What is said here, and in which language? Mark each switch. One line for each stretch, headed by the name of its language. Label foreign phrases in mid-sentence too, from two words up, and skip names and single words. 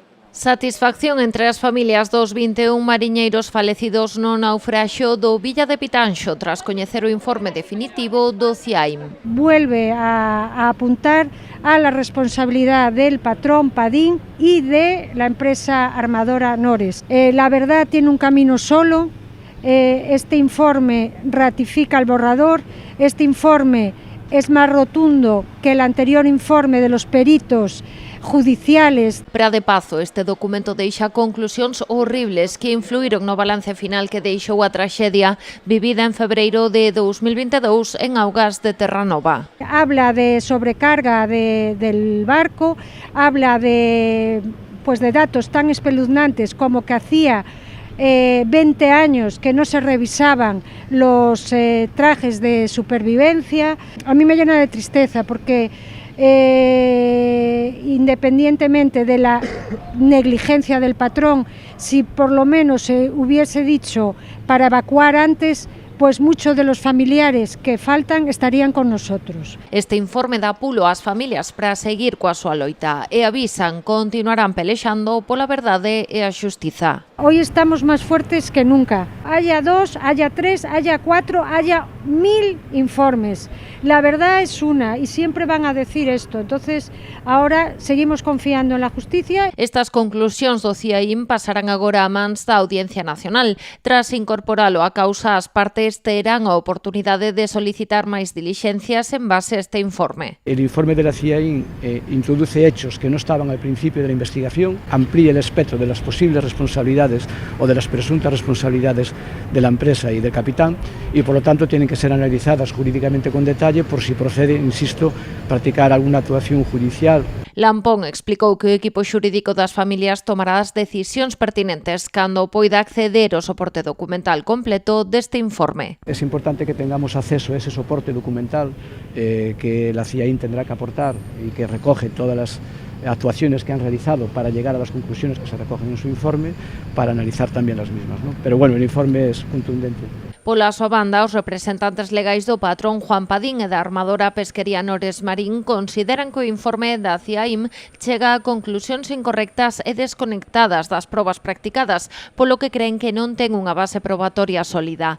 Galician: Satisfacción entre as familias dos 21 mariñeiros falecidos no naufraxio do Villa de Pitanxo tras coñecer o informe definitivo do CIAIM.
Spanish: Vuelve a apuntar a la responsabilidad del patrón Padín y de la empresa armadora Nores. La verdad tiene un camino solo. Este informe ratifica el borrador. Este informe es más rotundo que el anterior informe de los peritos judiciales.
Galician: Para de paso, este documento deixa conclusións horribles que influíron no balance final que deixou a traxedia vivida en febreiro de 2022 en augas de Terranova.
Spanish: Habla de sobrecarga del barco, habla de datos tan espeluznantes como que hacía 20 años que no se revisaban los trajes de supervivencia. A mí me llena de tristeza porque independientemente de la negligencia del patrón, si por lo menos se hubiese dicho para evacuar antes, pues muchos de los familiares que faltan estarían con nosotros.
Galician: Este informe dá pulo ás familias para seguir coa súa loita e avisan continuarán pelexando pola verdade e a xustiza.
Spanish: Hoy estamos más fuertes que nunca. Haya 2, haya 3, haya 4, haya 1000 informes. La verdad es una y siempre van a decir esto. Entonces, ahora seguimos confiando en la justicia.
Galician: Estas conclusións do CIAIM pasarán agora a mans da Audiencia Nacional. Tras incorporalo a causa, as partes terán a oportunidade de solicitar máis dilixencias en base a este informe.
Spanish: El informe de la CIAIM introduce hechos que no estaban al principio de la investigación, amplía el espectro de las posibles responsabilidades o de las presuntas responsabilidades de la empresa y del capitán y por lo tanto tienen que ser analizadas jurídicamente con detalle por si procede, insisto, practicar alguna actuación judicial.
Galician: Lampón explicou que o equipo xurídico das familias tomará as decisións pertinentes cando poida acceder ao soporte documental completo deste informe.
Spanish: Es importante que tengamos acceso a ese soporte documental que la CIAIM tendrá que aportar y que recoge todas las actuaciones que han realizado para llegar a las conclusiones que se recogen en su informe, para analizar también las mismas, ¿no? Pero bueno, el informe es contundente.
Galician: Pola súa banda, os representantes legais do patrón Juan Padín e da armadora pesquería Nores Marín consideran que o informe da CIAIM chega a conclusións incorrectas e desconectadas das probas practicadas, polo que creen que non ten unha base probatoria sólida.